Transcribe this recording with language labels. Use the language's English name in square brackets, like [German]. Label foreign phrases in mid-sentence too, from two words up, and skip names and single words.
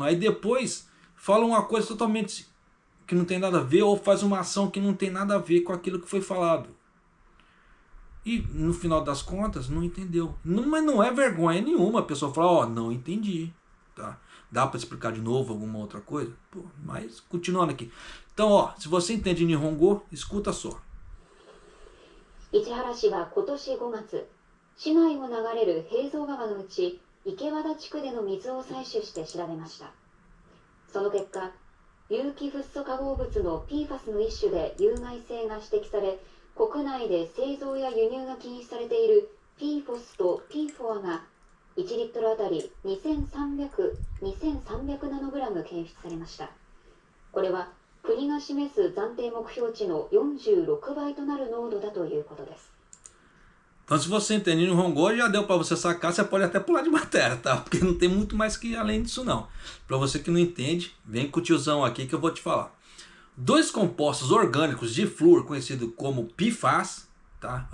[Portuguese] Aí depois fala uma coisa totalmente que não tem nada a ver, ou faz uma ação que não tem nada a ver com aquilo que foi falado. E no final das contas, não entendeu. Não, mas não é vergonha nenhuma a pessoa falar, ó, não entendi. Tá? Dá para explicar de novo alguma outra coisa? Pô, mas continuando aqui. Então, ó, se você entende Nihongo, escuta só. [Japanese] 市原市は今年5月、市内を流れる平蔵川のうち池和田地区での水を採取して調べました。その結果、有機フッ素化合物の PFAS の一種で有害性が指摘され、国内で製造や輸入が禁止されている PFOS と PFOA が1リットルあたり2300ナノグラム検出されました。これは国が示す暫定目標値の46倍となる濃度だということです。 [Portuguese] Então, se você entende Nihongo, já deu para você sacar, você pode até pular de matéria, tá? Porque não tem muito mais que além disso, não. Para você que não entende, vem com o tiozão aqui que eu vou te falar. Dois compostos orgânicos de flúor, conhecido como PFAS, tá?